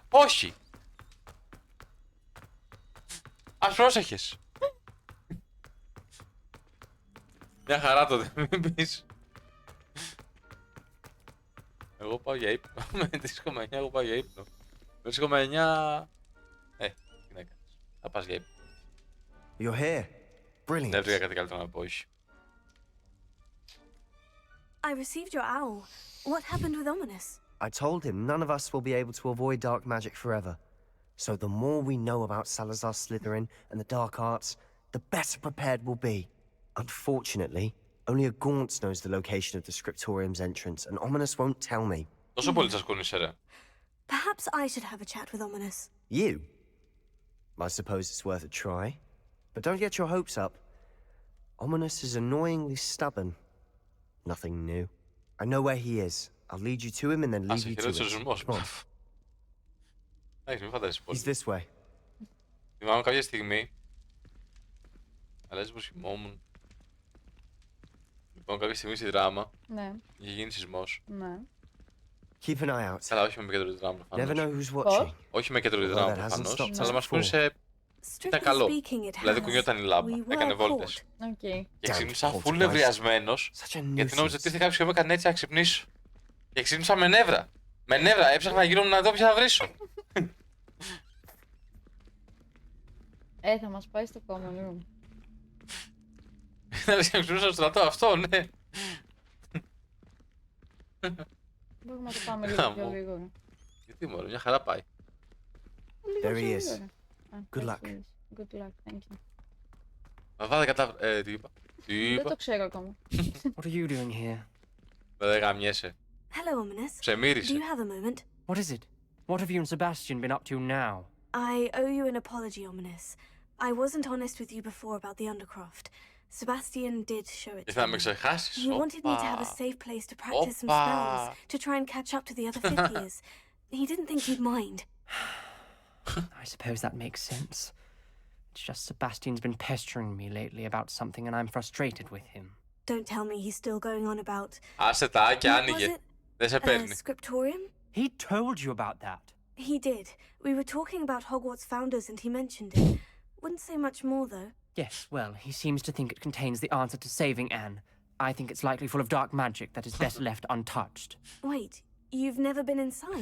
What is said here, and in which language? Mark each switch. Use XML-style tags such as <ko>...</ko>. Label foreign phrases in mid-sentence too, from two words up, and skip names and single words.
<el>Όχι. Ας πρόσεχες. Μια χαρά τότε, μην πεις. Εγώ πάω για ύπνο. Με 3,9 εγώ πάω για ύπνο. Με 3,9... τι να κάνεις. Θα πας για ύπνο.</el> <en>You're here. Brilliant.</en> <el>Δεν βρήκα κάτι καλύτερο να πω, όχι.</el> <en>I received your owl. What happened with Ominous? I told him none of us will be able to avoid dark magic forever. So the more we know about Salazar Slytherin and the dark arts, the better prepared we'll be. Unfortunately, only a Gaunt knows the location of the scriptorium's entrance, and Ominous won't tell me.</en> <el>Τόσο πολύ σας κούνησε, ρε.</el> <en>Perhaps I should have a chat with Ominous. You? I suppose it's worth a try. But don't get your hopes up. Ominous is annoyingly stubborn. Nothing new. I know where he is. I'll lead you to him and then</en> <el>Ας</el> <en>leave you to</en> <el>χειρότερος ο</el> <en>it.</en> <el>ζυμός.</el> <en>Come on.</en> <el>Εντάξει, μην φαντάζεσαι πολύ.</el> <en>He's this way.</en> <el>Θυμάμαι κάποια στιγμή. Αλλάζει πως θυμόμουν. Λοιπόν, κάποια στιγμή στη δράμα Ναι, είχε γίνει σεισμός. ναι.</el> <en>Keep an eye out.</en> <el>Καλά, όχι με κέντρο τη δράμα</el> <en>Never</en> <el>προφανώς.</el> <en>know who's watching.</en> <el>Όχι με κέντρο τη</el> <en>Well,</en> <el>δράμα</el> <en>that hasn't</en> <el>προφανώς.</el> <en>stopped</en> <el>Αλλά</el> <en>us</en> <el>μας</el> <en>before.</en> <el>κούνησε. Ήταν</el> <en>Strictly</en> <el>καλό.</el> <en>speaking, it</en> <el>Δηλαδή</el> <en>has.</en> <el>κουνιόταν η λάμπα.</el> <en>We were</en> <el>Έκανε βόλτες.</el> <en>caught.</en> <el>Οκ. Και</el> <en>Damn</en> <el>ξύπνησα</el> <en>poltergeist.</en> <el>φουλ νευριασμένος.</el> <en>Such a</en> <el>Γιατί νόμιζα ότι nuisance. ήρθε κάποιος και μου έκανε έτσι να ξυπνήσω. Και ξύπνησα με νεύρα. Με νεύρα, έψαχνα γύρω μου να δω ποια θα βρίσω. Θα μας πάει στο</el> <en>common room.</en> <el>Να λες και να ξυπνήσω στο στρατό, αυτό, ναι. Μπορούμε να το πάμε λίγο πιο Γαμώ. γρήγορα. Γιατί μωρέ, μια χαρά πάει. Λίγο</el> <en>There</en> <el>πιο</el> <en>he is.</en> <el>γρήγορα. Α,</el> <en>Good there luck. he is. Good luck, thank you.</en> <el>Βαβά, δεν κατάφερα. Τι είπα. Τι Δεν το είπα. ξέρω ακόμα.</el> <en>What are you doing here?</en> <el>Δεν γαμιέσαι.</el> <en>Hello, Ominous. Do</en> <el>Ψεμύρισε.</el> <en>you have a moment? What is it? What have you and Sebastian been up to now? I owe you an apology, Ominous. I wasn't honest with you before about the Undercroft. Sebastian did show it</en> <el>Και</el> <en>to</en> <el>θα με</el> <en>me.</en> <el>ξεχάσεις.</el> <en>He wanted me to have a</en> <el>Όπα.</el> <en>safe place to practice some</en> <el>Opa.</el> <en>spells, to try and catch up to the other fifth years. He didn't think you'd mind. I suppose that makes sense. It's just Sebastian's been pestering me lately about something and I'm frustrated with him. Don't tell me he's still going on about...</en> <el>Άσε τα και</el> <en>What was</en> <el>άνοιγε.</el> <en>it?</en> <el>Δεν σε</el> <en>A</en> <el>παίρνει.</el> <en>scriptorium? He told you about that. He did. We were talking about Hogwarts founders and he mentioned it. Wouldn't say much more, though. Yes, well, he seems to think it contains the answer to saving Anne. I think it's likely full of dark magic that is best left untouched. Wait, you've never been inside?</en>